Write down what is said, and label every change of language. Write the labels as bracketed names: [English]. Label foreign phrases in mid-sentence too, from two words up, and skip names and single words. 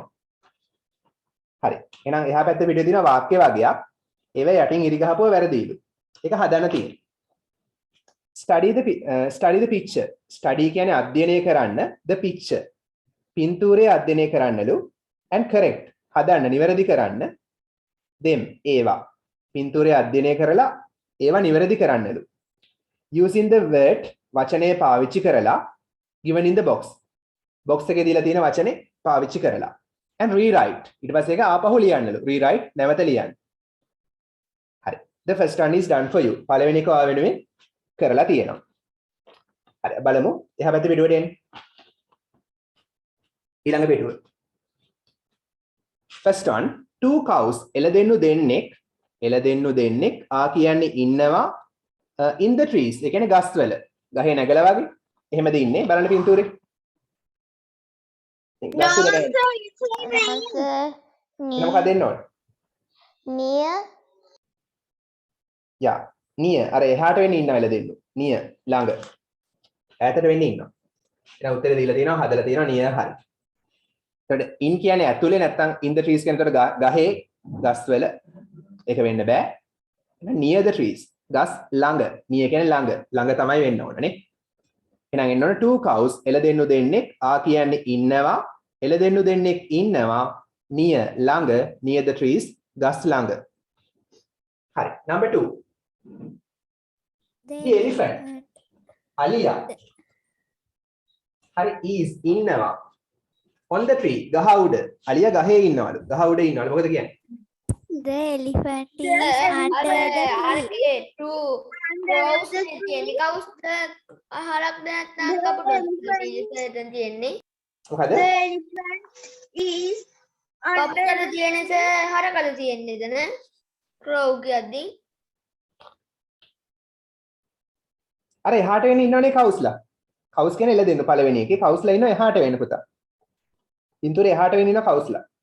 [Sinhala] හරි. එහෙනම් එහා පැත්තේ පිටේ තියෙන වාක්‍ය වගයක් ඒව යටින් ඉරි ගහපුව වැරදිලු. ඒක හදන්න තියෙනවා. [English] study the picture. [Sinhala] study කියන්නේ අධ්‍යයනය කරන්න [English] the picture. [Sinhala] පින්තූරය අධ්‍යයනය කරන්නලු [English] and correct [Sinhala] හදන්න නිවැරදි කරන්න them ඒවා පින්තූරය අධ්‍යයනය කරලා ඒවා නිවැරදි කරන්නලු [English] using the word [Sinhala] වචනය පාවිච්චි කරලා [English] given in the box [Sinhala] එකේ දීලා තියෙන වචනේ පාවිච්චි කරලා [English] and rewrite [Sinhala] ඊට පස්සේ ඒක ආපහු ලියන්නලු rewrite නැවත ලියන්න. හරි. [English] the first one is done for you. [Sinhala] පළවෙනි එක ඔයා වෙනුවෙන් කරලා තියෙනවා. හරි බලමු එහා පැත්තේ පිටුවට එන්න. ඊළඟ පිටුව. [English] First one, two cows [Sinhala] එළදෙන්නු දෙන්නෙක් ආ කියන්නේ ඉන්නවා [English] in the trees [Sinhala] ඒ කියන්නේ ගස්වල ගහේ නැගලා වගේ එහෙමද ඉන්නේ බලන්න පින්තූරේ ගස්වල මොකක්ද දෙන්න ඕනේ [English] near [Sinhala] යා near අර එහාට වෙන්නේ ඉන්නව එළදෙන්නු near ළඟ ඈතට වෙන්නේ ඉන්නවා එහෙනම් උත්තරේ දීලා තියෙනවා හදලා තියෙනවා near හරි එතකොට in කියන්නේ ඇතුලේ නැත්තම් [English] in the trees [Sinhala] කියන එතකොට ගහේ ගස්වල ඒක වෙන්න බෑ එහෙනම් [English] near the trees [Sinhala] ගස් ළඟ near කියන්නේ ළඟ තමයි වෙන්න ඕන නේ එහෙනම් එන්න ඕන [English] two cows [Sinhala] එළදෙන්නු දෙන්නෙක් ආ කියන්නේ ඉන්නවා එළදෙන්නු දෙන්නෙක් ඉන්නවා near ළඟ [English] near the trees [Sinhala] ගස් ළඟ හරි number 2 [English] the elephant [Sinhala] අලියා හරි is ඉන්නවා [English] on the tree [Sinhala] ගහ උඩ අලියා ගහේ ඉන්නවලු ගහ උඩ ඉන්නවලු මොකද කියන්නේ [English] The elephant is under the tree. [Sinhala] මොකද අර එහාට වෙන්න ඉන්නවනේ කවුස්ලා කවුස් කියන්නේ එළදෙන්නු පළවෙනි එකේ කවුස්ලා ඉන්නවා එහාට වෙන්න පුතා පින්තූරේ එහාට වෙන්න ඉන්නවා කවුස්ලා